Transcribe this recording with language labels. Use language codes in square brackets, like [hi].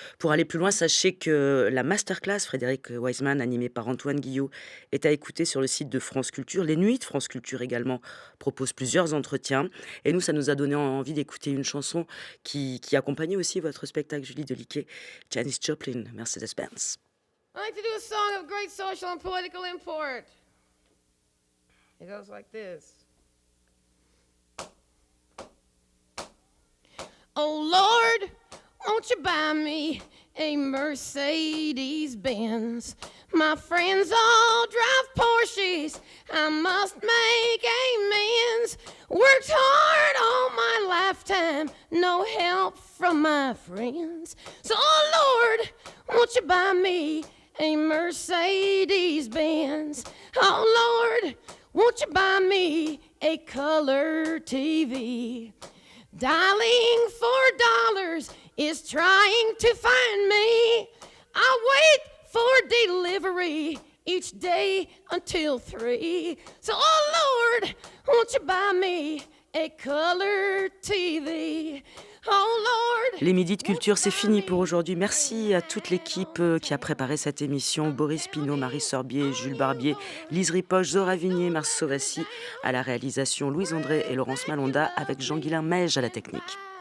[fr] Pour aller plus loin, sachez que la masterclass Frédéric Wiseman, animée par Antoine Guillot, est à écouter sur le site de France Culture. Les Nuits de France Culture également proposent plusieurs entretiens. Et nous, ça nous a donné envie d'écouter une chanson qui accompagnait aussi votre spectacle, Julie Deliquet, Janis Joplin, Mercedes-Benz. [en] I like to do a song of great social and political import. It goes like this. Oh Lord, won't you buy me a Mercedes Benz? My friends all drive Porsches. I must make amends. Worked hard all my lifetime, no help from my friends. So, oh Lord, won't you buy me a Mercedes Benz? Oh Lord, won't you buy me a color TV? Dialing $4 is trying to find me. I wait for delivery each day until 3. So, oh Lord, won't you buy me a color TV? Oh Lord. [fr] Les Midis de Culture, c'est fini pour aujourd'hui. Merci à toute l'équipe qui a préparé cette émission. Boris Pinault, Marie Sorbier, Jules Barbier, Lise Ripoche, Zora Vignier, Mars Sauvassi à la réalisation, Louise André et Laurence Malonda avec Jean-Guilain Meige à la technique.